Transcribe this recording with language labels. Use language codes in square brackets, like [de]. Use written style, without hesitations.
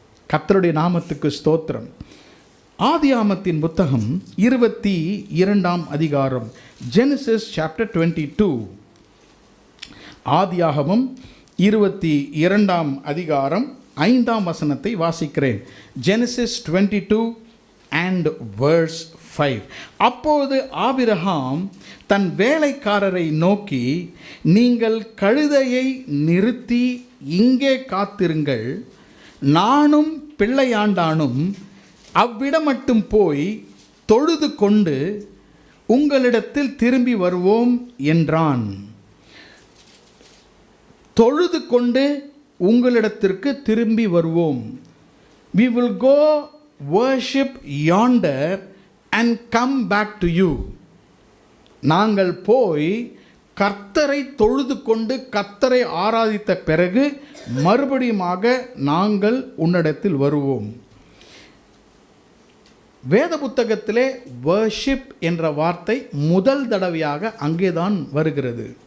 [ta] கர்த்தருடைய நாமத்துக்கு ஸ்தோத்திரம். ஆதியாகமத்தின் புத்தகம் 22ஆம் அதிகாரம், [en] Genesis chapter 22. [ta] ஆதியாகமம் 22ஆம் அதிகாரம் 5ஆம் வசனத்தை வாசிக்கிறேன். [en] Genesis 22 and verse 5. [ta] அப்போது ஆபிரகாம் தன் வேலைக்காரரை நோக்கி, நீங்கள் கழுதையை நிறுத்தி இங்கே காத்திருங்கள், நானும் பிள்ளையாண்டானும் அவ்விடம் மட்டும் போய் தொழுது கொண்டு உங்களிடத்தில் திரும்பி வருவோம் என்றான். தொழுது கொண்டு உங்களிடத்திற்கு திரும்பி வருவோம். [en] We will go worship yonder and come back to you. [ta] நாங்கள் போய் கர்த்தரை தொழுது கொண்டு கர்த்தரை ஆராதித்த பிறகு மறுபடியுமாக நாங்கள் உன்னிடத்தில் வருவோம். வேத புத்தகத்திலே வர்ஷிப் என்ற வார்த்தை முதல் தடவையாக அங்கேதான் வருகிறது.